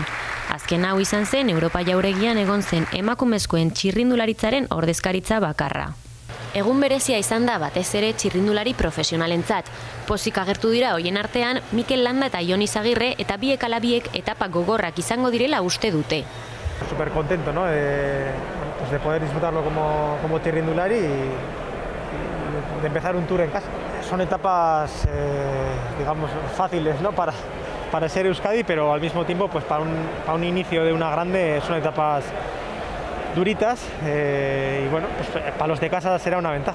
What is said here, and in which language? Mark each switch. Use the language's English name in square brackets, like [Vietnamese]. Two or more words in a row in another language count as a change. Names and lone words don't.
[Basque] Azken hau izan zen Europa jauregian egon zen emakumezkoen txirrindularitzaren ordezkaritza bakarra. Egun berezia izan da batez ere txirrindulari profesionalentzat. Pozik agertu dira hoien artean Mikel Landa eta Jon Izagirre eta biek ala biek etapa gogorrak izango direla uste dute. [Spanish] Súper contento, ¿no? De poder disfrutarlo como txirrindulari y de empezar un tour en casa. Son etapas, digamos, fáciles, ¿no? Para ser Euskadi, pero al mismo tiempo, pues para un inicio de una grande, son etapas duritas y bueno, pues para los de casa será una ventaja.